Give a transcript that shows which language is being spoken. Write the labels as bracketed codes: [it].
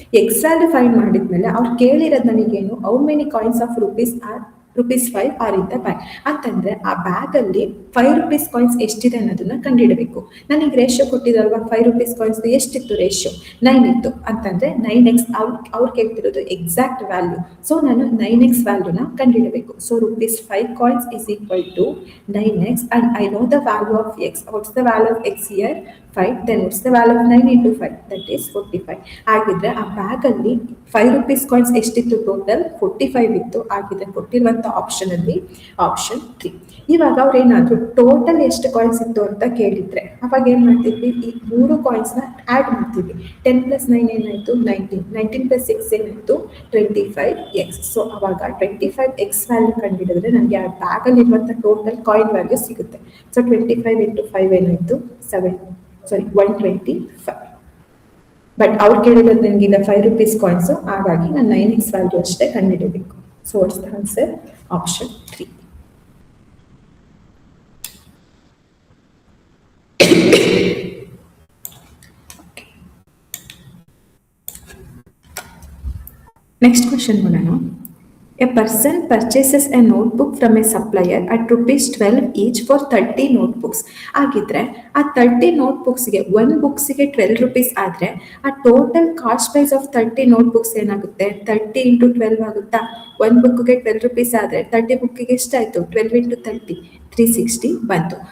[kn] X value find ಮಾಡಿದ್ಮೇಲೆ ಅವ್ರು ಕೇಳಿರೋದು ನನಗೇನು, [en] how many coins of ₹5 are in the bag [kn] ಅಂತಂದ್ರೆ ಆ ಬ್ಯಾಗ್ ಅಲ್ಲಿ ₹5 ಕಾಯಿನ್ಸ್ ಎಷ್ಟಿದೆ ಅನ್ನೋದನ್ನ ಕಂಡುಹಿಡಬೇಕು. ನನಗೆ ರೇಷಿಯೋ ಕೊಟ್ಟಿದಲ್ವಾ, ₹5 ಕಾಯಿನ್ಸ್ ಎಷ್ಟಿತ್ತು ರೇಷಿಯೋ 9 ಇತ್ತು ಅಂತಂದ್ರೆ 9x ಅವ್ರು ಕೇಳ್ತಿರೋದು ಎಕ್ಸಾಕ್ಟ್ ವ್ಯಾಲ್ಯೂ. ಸೊ ನಾನು 9x ವ್ಯಾಲ್ಯೂನ ಕಂಡುಹಿಡಬೇಕು. [en] So ₹5 coins is equal to 9x and I know the value of x. What's the value of x here 5, then what's the value of 9 into 5, that is 45. [kn] ಆಗಿದ್ರೆ ಆ bag ಅಲ್ಲಿ ₹5 coins ಎಷ್ಟಿತ್ತು, total 45 ಇತ್ತು. ಆಗಿದ್ರೆ ಕೊಟ್ಟಿರುವಂತ option ಅಲ್ಲಿ option 3. ಇವಾಗ ಅವ್ರು ಏನಾದ್ರು ಟೋಟಲ್ ಎಷ್ಟು ಕಾಯಿನ್ಸ್ ಇತ್ತು ಅಂತ ಕೇಳಿದ್ರೆ ಅವಾಗ ಏನ್ ಮಾಡ್ತಿದ್ವಿ, ಈ 3 ಕಾಯಿನ್ಸ್ ನ ಆಡ್ ಮಾಡ್ತಿದ್ವಿ. 10 ಪ್ಲಸ್ 9 ಏನಾಯ್ತು 19, 19 ಪ್ಲಸ್ 6 ಏನಾಯ್ತು 25x. ಸೊ ಅವಾಗ 25x ವ್ಯಾಲ್ಯೂ ಕಂಡುಹಿಡಿದ್ರೆ ನನಗೆ ಆ ಬ್ಯಾಗ್ ಅಲ್ಲಿ ಇರುವಂತ ಟೋಟಲ್ ಕಾಯಿನ್ ವ್ಯಾಲ್ಯೂ ಸಿಗುತ್ತೆ. ಸೊ 25 ಇಂಟು 5 ಏನಾಯ್ತು 125. ಬಟ್ ಅವ್ರು ಕೇಳಿರೋದು ನನಗೆ ಈಗ ₹5 ಕಾಯಿನ್ಸ್, ಹಾಗಾಗಿ ನಾನು 9x ವ್ಯಾಲ್ಯೂ ಅಷ್ಟೇ ಕಂಡುಹಿಡಬೇಕು. [en] So what's the answer, option 3. Next question [kn] ನೋಡೋಣ. [en] A person purchases a notebook from a supplier at ₹12 each for 30 notebooks. [kn] ಆಗಿದ್ರೆ ಆ 30 ನೋಟ್ಬುಕ್ಸ್ಗೆ ಒಂದು ಬುಕ್ಸ್ಗೆ ₹12 ಆದರೆ ಆ total cost price of 30 notebooks ಏನಾಗುತ್ತೆ, 30 ಇಂಟು 12 ಆಗುತ್ತಾ. ಒಂದು ಬುಕ್ಗೆ ₹12 ಆದರೆ 30 ಬುಕ್ಕಿಗೆ ಎಷ್ಟಾಯಿತು, 12 ಇಂಟು 30 360 ಬಂತು.